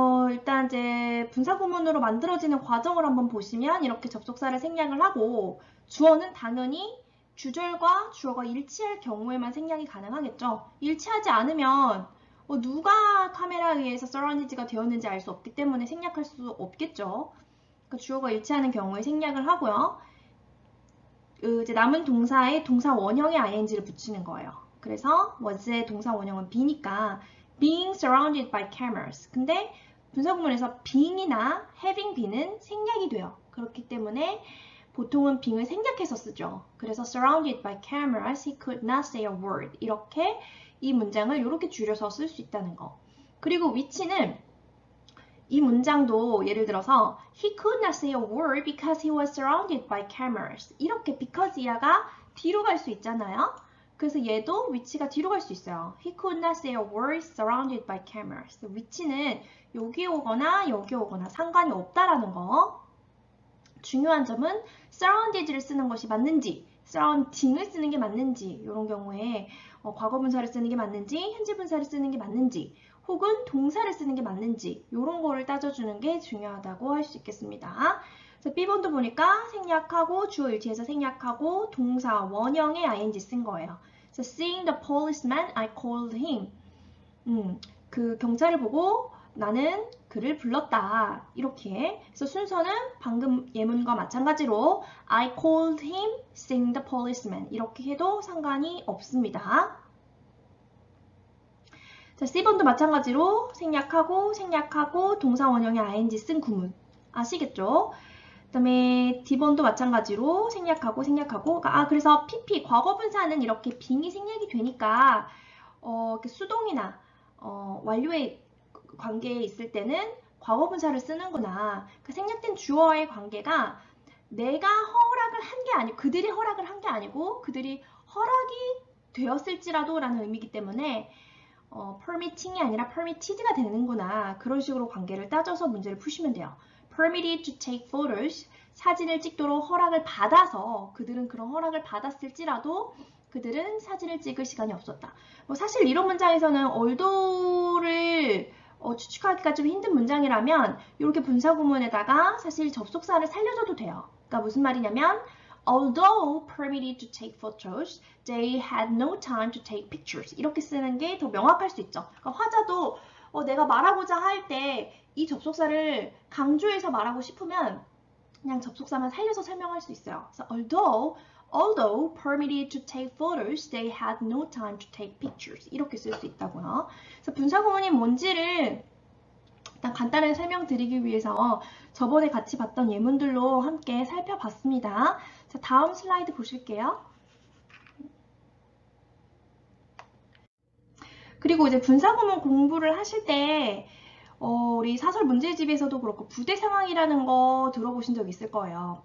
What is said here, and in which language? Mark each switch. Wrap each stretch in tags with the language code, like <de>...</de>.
<ko>일단 이제 분사구문으로 만들어지는 과정을 한번 보시면 이렇게 접속사를 생략을 하고 주어는 당연히 주절과 주어가 일치할 경우에만 생략이 가능하겠죠. 일치하지 않으면 누가 카메라에 의해서 서라운디드가 되었는지 알 수 없기 때문에 생략할 수 없겠죠. 그러니까 주어가 일치하는 경우에 생략을 하고요. 이제 남은 동사에 동사 원형의 ing를 붙이는 거예요. 그래서 was의 동사 원형은 be니까</ko> <en>being surrounded by cameras.</en> <ko>근데 분사구문에서 being이나 having be는 생략이 돼요. 그렇기 때문에 보통은 being을 생략해서 쓰죠.</ko> <en>그래서 surrounded by cameras, he could not say a word.</en> <ko>이렇게 이 문장을 이렇게 줄여서 쓸 수 있다는 거. 그리고 which는 이 문장도 예를 들어서</ko> <en>he could not say a word because he was surrounded by cameras.</en> <ko>이렇게 because 이하가 뒤로 갈 수 있잖아요. 그래서 얘도 which가 뒤로 갈 수 있어요.</ko> <en>He could not say a word surrounded by cameras.</en> <ko>which는 여기 오거나 여기 오거나 상관이 없다라는 거. 중요한 점은 surrounded를 쓰는 것이 맞는지, surrounding을 쓰는 게 맞는지, 이런 경우에 과거 분사를 쓰는 게 맞는지, 현재 분사를 쓰는 게 맞는지, 혹은 동사를 쓰는 게 맞는지 이런 거를 따져주는 게 중요하다고 할 수 있겠습니다. 그래서 B번도 보니까 생략하고 주어 일치해서 생략하고 동사 원형의 ing 쓴 거예요.</ko> <en>그래서 seeing the policeman, I called him.</en> <ko>그 경찰을 보고 나는 그를 불렀다. 이렇게. 그래서 순서는 방금 예문과 마찬가지로</ko> <en>I called him, seeing the policeman.</en> <ko>이렇게 해도 상관이 없습니다. 자, C번도 마찬가지로 생략하고 동사 원형의 ing 쓴 구문. 아시겠죠? 그 다음에 D번도 마찬가지로 생략하고 그래서 PP 과거분사는 이렇게 빙이 생략이 되니까 수동이나 완료의 관계에 있을 때는 과거분사를 쓰는구나. 그 생략된 주어의 관계가 내가 허락을 한 게 아니고 그들이 허락을 한 게 아니고 그들이 허락이 되었을지라도 라는 의미이기 때문에 permitting이 아니라 permitted가 되는구나. 그런 식으로 관계를 따져서 문제를 푸시면 돼요.</ko> <en>permitted to take photos,</en> <ko>사진을 찍도록 허락을 받아서 그들은 그런 허락을 받았을지라도 그들은 사진을 찍을 시간이 없었다. 사실 이런 문장에서는 although를 추측하기가 좀 힘든 문장이라면 이렇게 분사구문에다가 사실 접속사를 살려줘도 돼요. 그러니까 무슨 말이냐면</ko> <en>Although permitted to take photos, they had no time to take pictures.</en> <ko>이렇게 쓰는 게 더 명확할 수 있죠. 그러니까 화자도 내가 말하고자 할 때 이 접속사를 강조해서 말하고 싶으면 그냥 접속사만 살려서 설명할 수 있어요. 그래서</ko> <en>although permitted to take photos, they had no time to take pictures.</en> <ko>이렇게 쓸 수 있다고요. 그래서 분사구문이 뭔지를 일단 간단하게 설명드리기 위해서 저번에 같이 봤던 예문들로 함께 살펴봤습니다. 자, 다음 슬라이드 보실게요. 그리고 이제 분사구문 공부를 하실 때 우리 사설 문제집에서도 그렇고 부대 상황이라는 거 들어보신 적 있을 거예요.</ko>